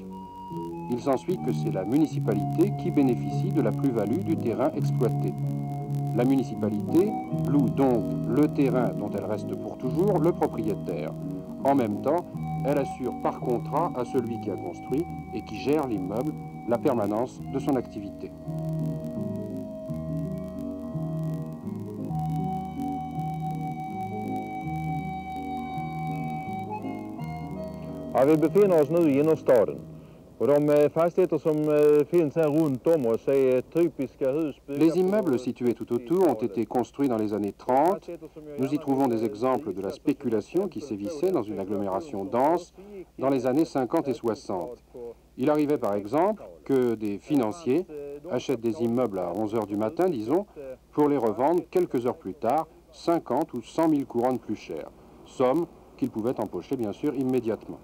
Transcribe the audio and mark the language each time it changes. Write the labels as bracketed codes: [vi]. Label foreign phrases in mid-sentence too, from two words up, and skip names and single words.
[fr] Il s'ensuit que c'est la municipalité qui bénéficie de la plus-value du terrain exploité. La municipalité loue donc le terrain dont elle reste pour toujours le propriétaire. En même temps, elle assure par contrat à celui qui a construit et qui gère l'immeuble la permanence de son activité. [sv] Ja, vi befinner oss nu i innerstaden. [fr] Les immeubles situés tout autour ont été construits dans les années 30. Nous y trouvons des exemples de la spéculation qui sévissait dans une agglomération dense dans les années 50 et 60. Il arrivait par exemple que des financiers achètent des immeubles à 11 h du matin, disons, pour les revendre quelques heures plus tard, 50 ou 100 000 couronnes plus chères, somme qu'ils pouvaient empocher bien sûr immédiatement.